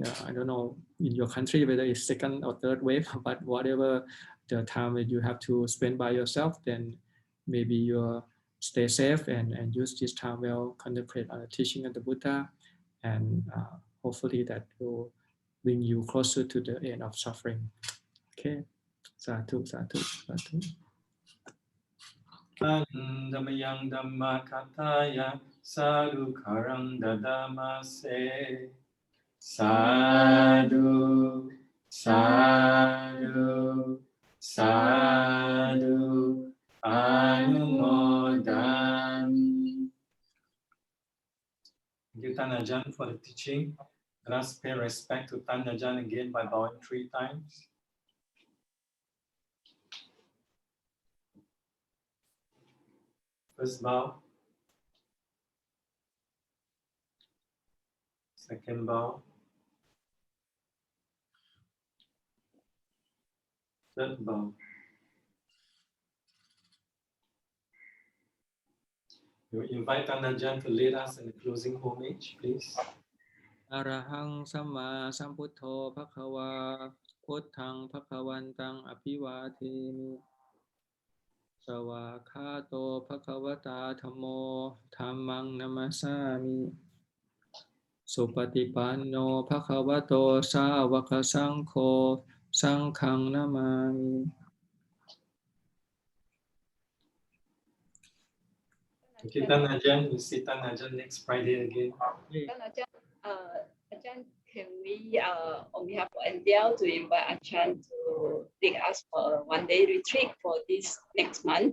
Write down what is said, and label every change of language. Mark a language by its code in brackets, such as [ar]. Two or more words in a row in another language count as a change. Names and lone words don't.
[en] I don't know in your country whether it's second or third wave, but whatever the time that you have to spend by yourself, then maybe you stay safe and use this time well, contemplate on the teaching of the Buddha, and hopefully that will bring you closer to the end of suffering. [pi] Okay, sadhu, sadhu, sadhu. Damayang Dhamma Kataya Sadhu Karang Dadamase. Sadhu, sadhu, sadhu, anumodami. [en] Thank you, Tan Ajahn, for the teaching. Let us pay respect to Tan Ajahn again by bowing 3 times. First bow. Second bow. Third bow. We invite Tan Ajahn to lead us in the closing homage, please. [pi] Arahang Samma Sambuddho Bhagava Buddhang Bhagavantang Abhiwademi Sawakhato Bhagavata Dhammo Dhammang Namasami Supatipanno Bhagavato Sāvaka Saṅkho Saṅkhang Namami. [en] Thank you, Tan Ajahn. We'll see Tan Ajahn next Friday again. Ajahn, can we, on behalf of NDL, to invite Ajahn to take us for a one-day retreat for this next month?